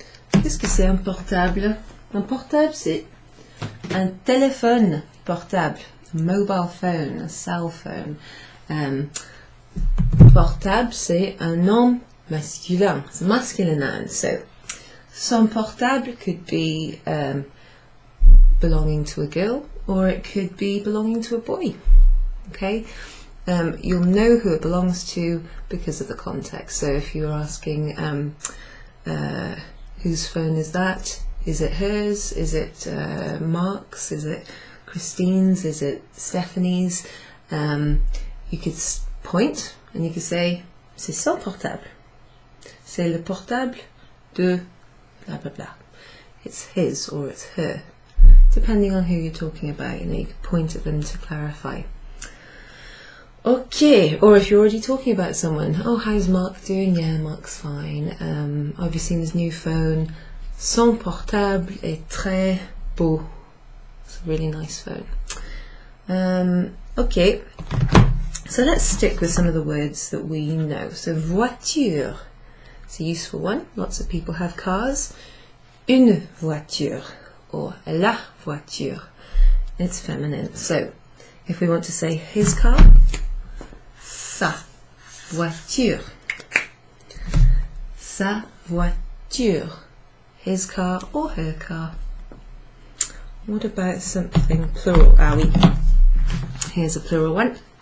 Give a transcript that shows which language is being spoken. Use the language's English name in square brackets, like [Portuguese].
[French] Qu'est-ce que c'est un portable? Un portable, c'est un téléphone portable, [English] a mobile phone, a cell phone. [French] Portable, c'est un nom masculin. [English] It's a masculine noun. So, son portable could be belonging to a girl, or it could be belonging to a boy. Okay, you'll know who it belongs to because of the context. So if you're asking whose phone is that? Is it hers? Is it Mark's? Is it Christine's? Is it Stephanie's? You could point and you could say [French] c'est son portable. C'est le portable de blah blah blah. [English] It's his or it's her, depending on who you're talking about. You know, you could point at them to clarify. Okay, or if you're already talking about someone, oh, how's Mark doing? Yeah, Mark's fine. Have you seen his new phone? [French] Son portable est très beau. [English] It's a really nice phone. Okay, so let's stick with some of the words that we know. So voiture, it's a useful one. Lots of people have cars. [French] Une voiture, or la voiture. [English] It's feminine. So if we want to say his car, [French] sa voiture. Sa voiture. [English] His car or her car. What about something plural? [French] Ah oui. [English] Here's a plural one.